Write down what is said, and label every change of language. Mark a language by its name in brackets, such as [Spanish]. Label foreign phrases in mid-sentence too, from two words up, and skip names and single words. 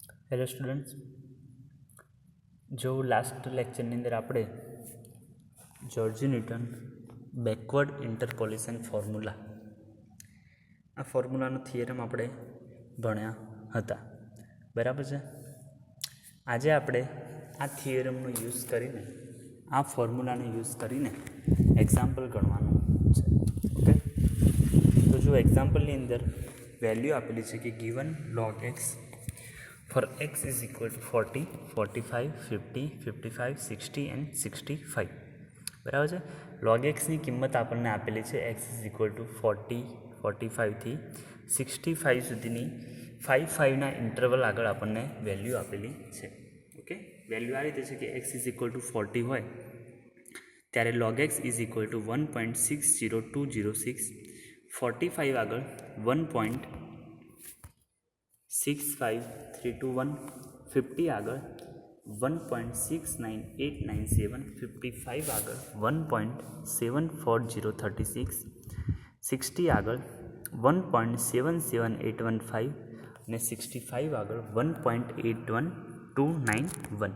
[Gujarati] હેલો સ્ટુડન્ટ્સ, જો લાસ્ટ લેક્ચરની અંદર આપણે જ્યોર્જ ન્યૂટન બેકવર્ડ ઇન્ટરપોલેશન ફોર્મ્યુલા આ ફોર્મ્યુલાનો થિયરમ આપણે ભણ્યા હતા. બરાબર છે. આજે આપણે આ થિયરમનો યુઝ કરીને આ ફોર્મ્યુલાને યુઝ કરીને એક્ઝામ્પલ ગણવાનું છે. ઓકે, તો જો એક્ઝામ્પલની અંદર વેલ્યુ આપેલી છે કે ગિવન [English] log x for x is equal to 40, 45, 50, 55, 60 and 65. [Gujarati] બરાબર છે. log x ની કિંમત આપણને આપેલી છે [English] x is equal to [Gujarati] 40, 45 થી 65 સુધીની 5 ના ઇન્ટરવલ આગળ આપણને વેલ્યુ આપેલી છે. ઓકે, વેલ્યુ આ રીતે છે કે [English] x is equal to [Gujarati] 40 હોય ત્યારે [English] log x is equal to [Gujarati] 1.60206, 45 આગળ 1.65321, 50 આગળ 1.69897, 55 આગળ 1.74036, 60 આગળ 1.77815 અને 65 આગળ 1.81291.